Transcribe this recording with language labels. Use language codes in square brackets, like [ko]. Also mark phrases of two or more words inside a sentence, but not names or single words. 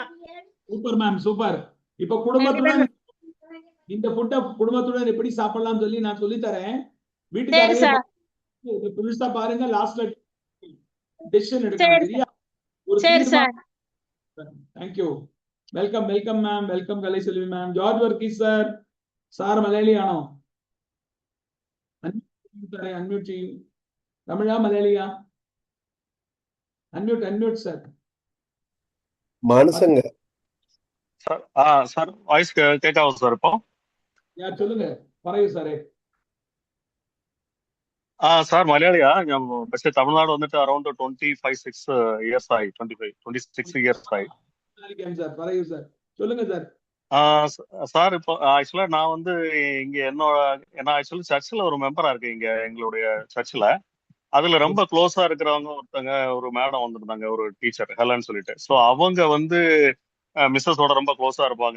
[ta] சூப்பர் மேம், சூப்பர். இப்ப கண்டிப்பா குடும்பத்துடன் சார். இந்த ஃபுட்டை குடும்பத்துடன் எப்படி சாப்பிடலாம்னு சொல்லி நான் சொல்லி தரேன். சரி வீட்டுக்காரரையும் சார். இது புதுசா பாருங்க, லாஸ்ட்ல டெசிஷன் எடுக்கணும். சரி சரியா? சார். ஒரு சரி தீர்மானம். சார். தேங்க்யூ. [en] Welcome welcome ma'am, welcome Kalaiselvi ma'am. [ml] ജോർജ് വർഗീസ് സാർ, സാർ മലയാളിയാണോ? സാറേ അൺമ്യൂട്ട് ചെയ്യൂ. തമിഴാ മലയാളിയാ? അൺമ്യൂട്ട് സാർ. [ta] மனுஷங்க சார் வாய்ஸ் கேட்காது சார் இப்போ. சொல்லுங்க, [ml] പറയൂ സാറേ. [ta] சார் மலையாளியா? [ml] പക്ഷേ തമിഴ്നാട് വന്നിട്ട് അറൌണ്ട് 25-6 ഇയേഴ്സ് ആയി. 26 ഇയേഴ്സ് ആയി. [ta] சார் പറയൂ சார், சொல்லுங்க சார். சார் இப்போ ஆக்சுவலா நான் வந்து இங்க நான் ஆக்சுவலி சர்ச்சில் ஒரு மெம்பரா இருக்கேன் இங்க எங்களுடைய சர்ச்சில். அதுல ரொம்ப க்ளோஸா இருக்கிறவங்க ஒருத்தங்க ஒரு மேடம் வந்திருந்தாங்க, ஒரு டீச்சர் ஹெலன்னு சொல்லிட்டு. ஸோ அவங்க வந்து மிஸ்ஸஸோட ரொம்ப க்ளோஸா இருப்பாங்க.